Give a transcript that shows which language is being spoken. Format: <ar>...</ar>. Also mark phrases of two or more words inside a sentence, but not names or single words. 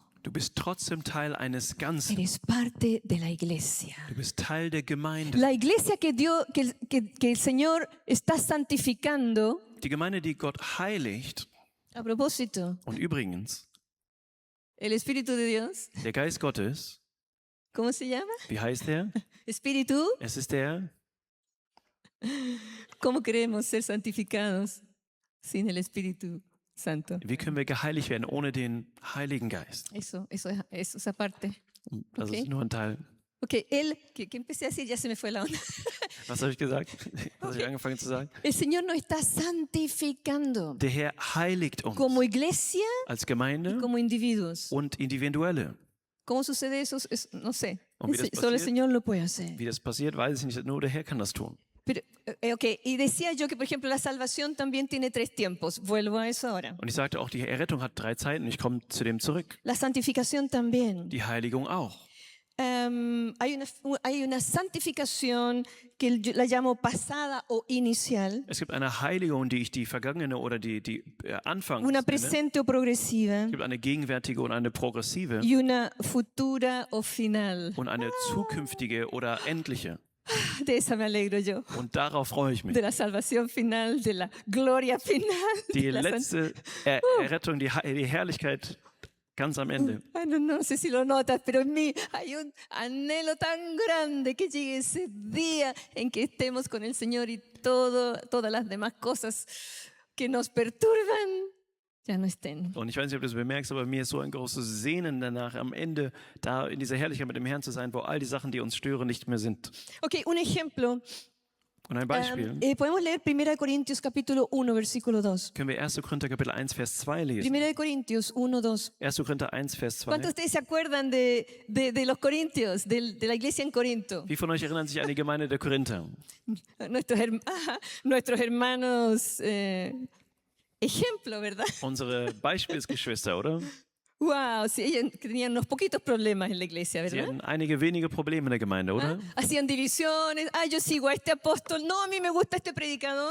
<de>du bist trotzdem Teil eines Ganzen.</de> <es>Eres parte de la iglesia.</es> <de>Du bist Teil der Gemeinde.</de> <es>La iglesia que el Señor está santificando,</es> <de>Die Gemeinde, die Gott heiligt.</de> <es>a propósito,</es> <de>Und übrigens,</de> <es>el Espíritu de Dios,</es> <de>der Geist Gottes,</de> <es>¿cómo se llama?</es> <de>wie heißt der?</de> <es>Espíritu,</es> <de>Es ist der,</de> <es>¿cómo queremos ser santificados sin el Espíritu Santo?</es> <de>wie können wir geheiligt werden ohne den Heiligen Geist?</de> <es>Eso esa parte.</es> <de>Das</de> <es>Okay.</es> <de>ist nur ein Teil.</de> <es>Ok, ¿qué empecé a decir? Ya se me fue la onda.</es> <de>Was habe ich gesagt? Was habe ich angefangen zu sagen?</de> <es>El Señor nos está santificando</es> <de>Der Herr heiligt uns</de> <es>como iglesia</es> <de>als</de> <es>y</es> <de>Gemeinde</de> <es>como individuos.</es> <de>und Individuelle.</de> <es>¿Cómo sucede eso? No sé.</es> <de>Und wie das</de> <es>Solo el</es> <de>passiert?</de> <es>Señor lo puede hacer.</es> <de>Wie das passiert, weiß ich nicht. Nur der Herr kann das tun.</de> <es>Pero, ok, y decía yo que, por ejemplo, la salvación también tiene 3 tiempos. Vuelvo a eso ahora.</es> <de>Und ich sagte auch, die Errettung hat 3 Zeiten. Ich komme zu dem zurück.</de> <es>La santificación también.</es> <de>Die Heiligung auch.</de> <es>Hay una santificación que yo la llamo pasada o inicial,</es> <de>Es gibt eine Heiligung, die ich die vergangene oder die Anfangs</de> <es>una</es> <de>nenne.</de> <es>presente o progresiva</es> <de>Es gibt eine gegenwärtige und eine progressive</de> <es>y una futura o final.</es> <de>und eine zukünftige oder endliche.</de> <es>De esa me alegro yo.</es> <de>Und darauf freue ich mich.</de> <es>De la salvación final, de la gloria final.</es> <de>Die</de> <es>de la</es> <de>letzte Errettung, die Herrlichkeit ganz am Ende.</de> <es>No sé si lo notas, pero en mí hay un anhelo tan grande que llegue ese día en que estemos con el Señor y todas las demás cosas que nos perturban ya no estén.</es> <de>Und ich weiß nicht, ob du das bemerkst, aber mir ist so ein großes Sehnen danach, am Ende da in dieser Herrlichkeit mit dem Herrn zu sein, wo all die Sachen, die uns stören, nicht mehr sind.</de> <es>Ok, un ejemplo.</es> <de>Und ein Beispiel</de> <es>Podemos leer 1 Corintios capítulo 1, versículo 2.</es> <de>können wir 1. Korinther Kapitel 1, Vers 2 lesen.</de> <es>1 Corintios 1, 2.</es> <de>1. Korinther 1, Vers 2.</de> <es>¿Cuántos de ustedes se acuerdan de los corintios, de la iglesia en Corinto?</es> <de>Wie von euch erinnern sich an die Gemeinde der Korinther?</de> <es>Nuestros hermanos, ejemplo, ¿verdad?</es> <de>Unsere Beispielsgeschwister, oder?</de> <es>Wow, sí, ellos tenían unos poquitos problemas en la iglesia,</es> <de>Sie</de> <es>¿verdad?</es> <de>hatten einige wenige Probleme in der Gemeinde, oder?</de> <es>Hacían divisiones, yo sigo a este apóstol, no, a mí me gusta este predicador,</es>